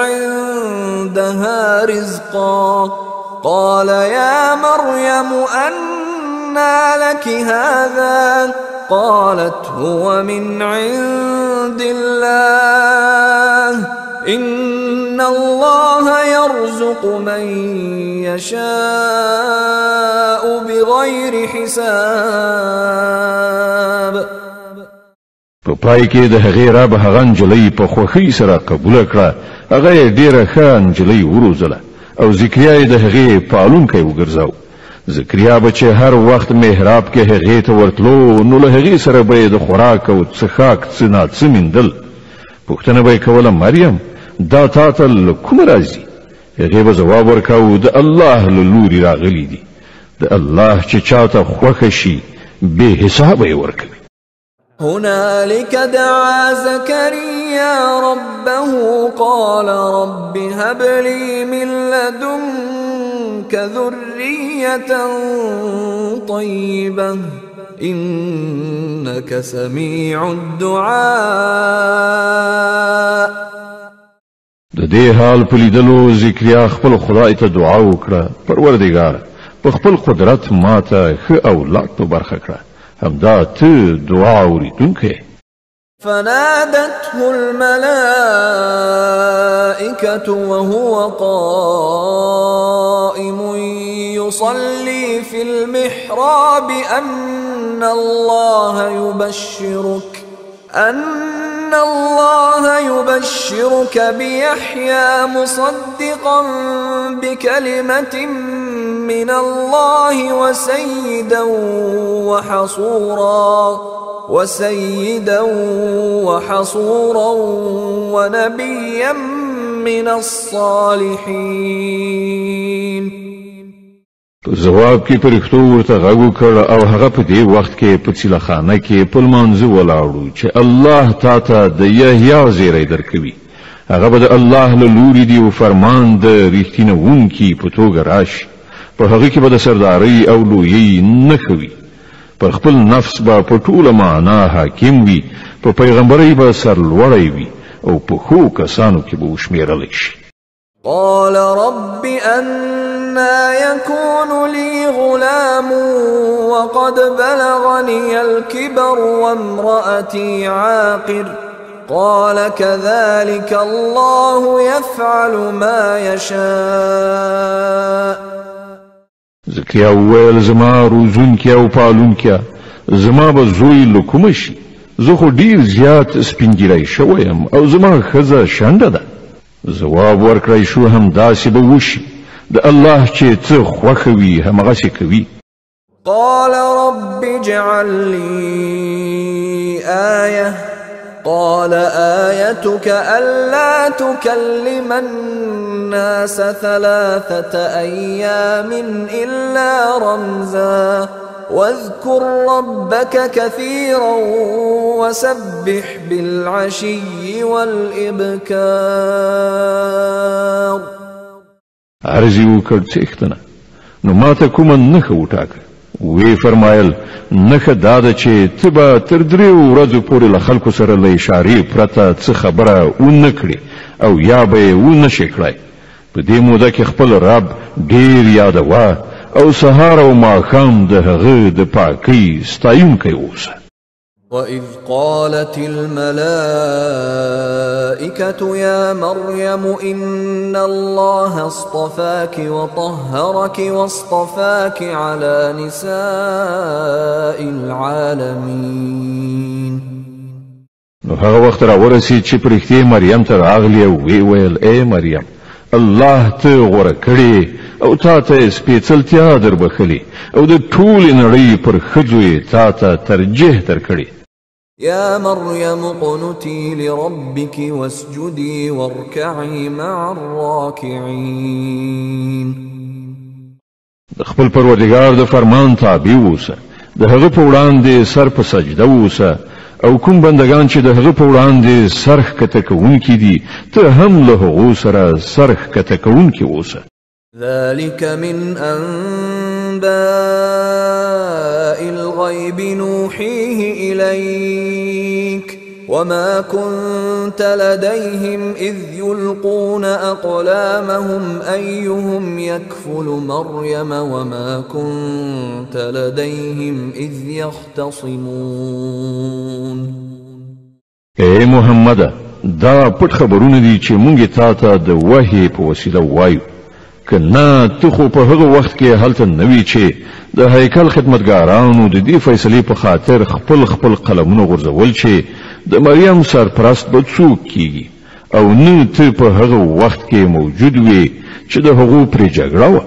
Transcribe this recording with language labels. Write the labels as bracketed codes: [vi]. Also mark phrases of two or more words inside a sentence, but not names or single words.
[ar] عندها رزقا قال يا مريم أنى لك هذا قالت هو من عند الله إن الله يرزق من يشاء بغير حساب. [ps] په پای کې د هغې رب هغه نجلۍ په خوښۍ سره قبول کړه. هغه ډیره ښه نجلۍ وروزله او زکریا یې د هغې پالونکی وګرځاو. زکریا به چې هر وخت محراب کې هغې ته ورتلو نو له هغې سره به یې د خوراک او څښاک څه ناڅه میندل. پوښتنه به یې کوله مریم دا تا ته له کومه راځي؟ هغې به ځواب ورکاو د الله له لورې راغلي دي. د الله چې چاته خوښه شي بې حسابه یې ورکوي. [ar] هنالك دعا زكريا ربه قال رب هب لي من لدنك ذرية طيبة إنك سميع الدعاء. [ps] د دې حال په لیدلو ذکریا خپل خدای ته دعا وکړه پروردګار په خپل قدرت ماته ښه اولاد په برخه کړه همدا ته دعا اوریدونکی. [ar] فنادته الملائكة وهو قائم يصلي في المحراب أن الله يبشرك بيحيى مصدقا بكلمة من الله وسيدا وحصورا ونبيا من الصالحين. [ps] جواب کې پرښتو ورته غږ وکړ او هغه په دې وخت کې په چیلخانه کې په لمانځه ولاړو چې الله تاته د یحیی زیری درکوي. هغه به د الله له لوري دی او فرمان د ریښتینوونکي په توګه راشي. په هغه کې به د سردارۍ او لویۍ نښه وي. پر خپل نفس با په ټوله معنا حاکم وي. په پیغمبرۍ به سرلوړی وي او په ښو کسانو کې به وشمېرلی شي. [ar] قال رب أنا يكون لي غلام وقد بلغني الكبر وامرأتي عاقر قال كذلك الله يفعل ما يشاء. [ps] زکریا وویل زما روزونکي او پالونکي زما به زوی له کومه شي. زه خو ډیر زیات سپینګیری شوی یم او زما ښځه شنډه ده. جواب ورکړی شو همداسې به وشي. د الله چې څه خوښه وي همغسې کوي. [ar] قال رب اجعل لي آية قال آيتك ألا تكلم الناس 3 أيام إلا رمزا واذكر ربك كثيرا وسبح بالعشي والإبكار. [ps] عرضی وکړ څښتنه نو ماته کومه نښه وټاکه. وی فرمایل نښه دا ده چې ته به تر 3 ورځو پورې له خلکو سره له اشارې پرته څه خبره ونه کړې او یا به یې ونه شې کړی. په دې موده کې خپل رب ډیر یادوه او سهار او ماښام د هغه د پاکۍ ستایونکی اوسه. [ar] وإذ قالت الملائكة يا مريم إن الله اصطفاك وطهرك واصطفاك على نساء العالمين. [ps] نو هغه وخت را ورسید چې پرښتې مریم ته راغلی او وی ویل ای مریم الله ته غوره کړې او تا ته سپېڅلتیا در بخلي او د ټولې نړۍ پر ښځو یې تا ته ترجیح درکړې. [ar] يا مريم اقنتي لربك واسجدي واركعي مع الراكعين. [ps] د خپل پروردګار د فرمان تابع اوسه. د هغه په وړاندې سر په سجده اوسه او کوم بندگان چې د هغه په وړاندې سر ښکته کوونکي دي ته هم له هغو سره سر ښکته کوونکي اوسه. [ar] ذلك من أنباء الغيب نوحيه إليك وما كنت لديهم إذ يلقون أقلامهم أيهم يكفل مريم وما كنت لديهم إذ يختصمون. [ps] اے محمد دا پټ خبرونه دي چې مونږ ته د وحي په وسیله وایو. کنا ته خو په هغه وخت کې هلته نوی چې د هیکل خدمتګارانو د دې فیصلې په خاطر خپل قلمونه غورځول چې د مریم سرپرست به څوک کیږي او نه ته په هغه وخت کې موجود وي چې د هغو پرې جګړه وه.